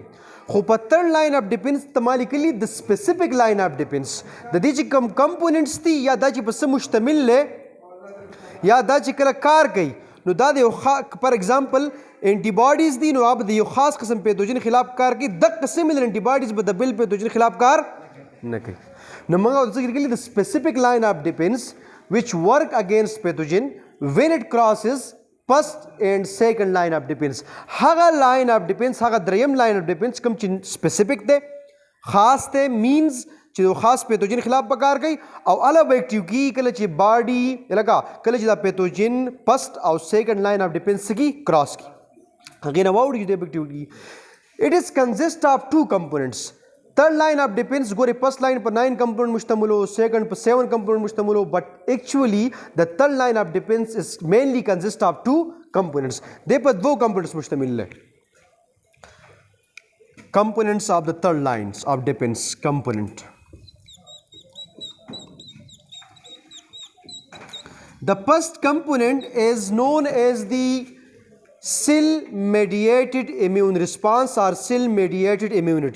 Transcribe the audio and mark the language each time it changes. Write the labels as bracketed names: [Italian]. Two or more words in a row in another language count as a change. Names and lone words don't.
[Pashto] خو په [English] third line of defense [Pashto] ته ما لیکلي د [English] specific line of defense [Pashto] د دې چې کوم کمپوننټس دي یا دا چې په څه مشتمل دی یا دا چې کله کار کوي نو دا د یو [English] for example antibodies [Pashto] دي نو هغه د یو خاص قسم پیتوجن خلاف کار کوي دغه [English] similar antibodies [Pashto] به د بل پیتوجن خلاف کار نه کوي. نو موږ ورته لیکلي د [English] specific line of defense which work against pathogen when it crosses first and second line of defense. [Pashto] هغه [English] line of defense [Pashto] هغه دریم [English] line of defense [Pashto] کوم چې سپیسیفک دی خاص دی مینز چې یو خاص پیتوجن خلاف به کار کوي او الګ ایکټیو کیږي کله چې باډي لکه کله چې دا پیتوجن فرست او [English] second line of defense [Pashto] کی کراس کی هغې نه واوړي چې د ایکټیویټي [English] it is consist of 2 components. third line of defense ګورې first line په 9 component [Pashto] مشتمل و [English] second په 7 component [Pashto] مشتمل و [English] but actually the third line of defense is mainly consist of 2 components. [Pashto] دې په 2 components مشتمل دی. [English] components of the third lines of defense component. The first component is known as the cell mediated immune response or cell mediated immunity.